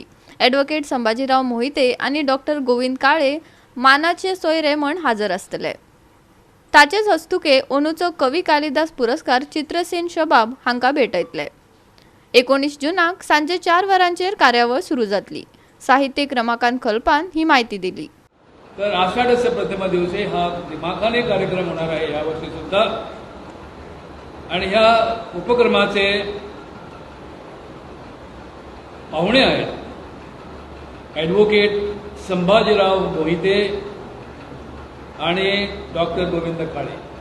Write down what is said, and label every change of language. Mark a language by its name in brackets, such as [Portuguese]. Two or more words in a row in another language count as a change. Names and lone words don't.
[Konkani] ॲडव्होकेट संभाजीराव मोहिते आणि डॉक्टर गोविंद काळे मानाचे सोयरे म्हण हजर आसतले। ताचेच हस्तुके ओनूचो कवी कालिदास पुरस्कार चित्रसेन शबाब हांका भेटयतले। 19 जूनाक सांजे 4 वरांचेर कार्यावळ सुरू जातली। साहित्यिक रमाकांत खलपान ही माहिती दिली। [Marathi] तर आषाढ प्रतिमा दिवशी हा दिमाखाने कार्यक्रम होणार आहे यावर्षी सुद्धा। आणि ह्या उपक्रमाचे पाहुणे आहेत ॲडव्होकेट संभाजीराव मोहिते आणि डॉक्टर गोविंद काळे।